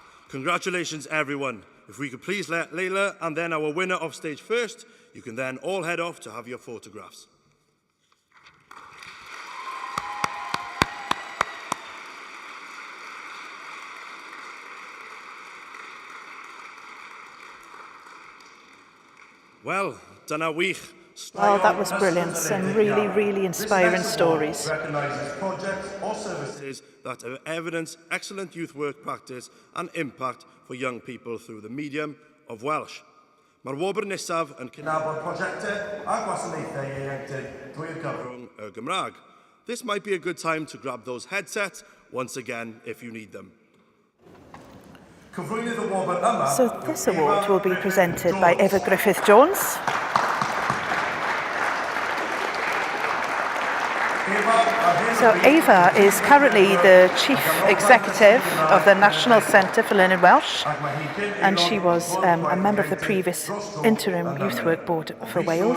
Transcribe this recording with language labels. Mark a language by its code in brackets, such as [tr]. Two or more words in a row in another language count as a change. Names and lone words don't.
[en] Congratulations, everyone. If we could please let Layla and then our winner off stage first, you can then all head off to have your photographs. Well, [cy] dyna wych. [en] Well, that was brilliant. Some really, really inspiring stories. Recognises projects or services that evidence excellent youth work practice and impact for young people through the medium of Welsh. [cy] Mae'r wobr nesaf yn cynabod prosiectau a gwasanaethau ieuenctid drwy'r gyfrwng y Gymraeg. [en] This might be a good time to grab those headsets once again if you need them. So this award will be presented by Eva Griffith-Jones. So Eva is currently the Chief Executive of the National Centre for Learning Welsh, and she was a member of the previous Interim Youth Work Board for Wales.